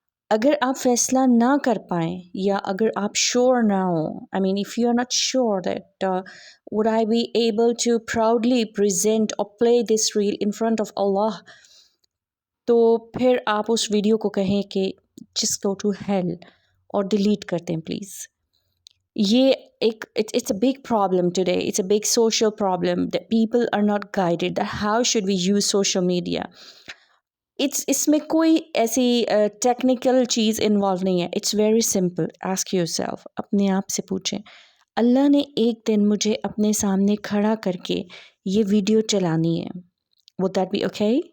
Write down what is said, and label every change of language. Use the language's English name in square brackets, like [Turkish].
[Hindi] अगर आप फैसला ना कर पाएँ या अगर आप श्योर ना हो, [English] I mean if you are not sure that would I be able to proudly present or play this reel in front of Allah, [Hindi] तो फिर आप उस वीडियो को कहें कि [English] just go to hell [Hindi] और डिलीट कर दें प्लीज़। ये एक [English] it's a big problem today, it's a big social problem that people are not guided that how should we use social media। [Hindi] इसमें कोई ऐसी टेक्निकल चीज़ इन्वॉल्व नहीं है। [English] It's very simple. Ask yourself, [Hindi] अपने आप से पूछें, अल्लाह ने एक दिन मुझे अपने सामने खड़ा करके ये वीडियो चलानी है, [English] Would that be okay?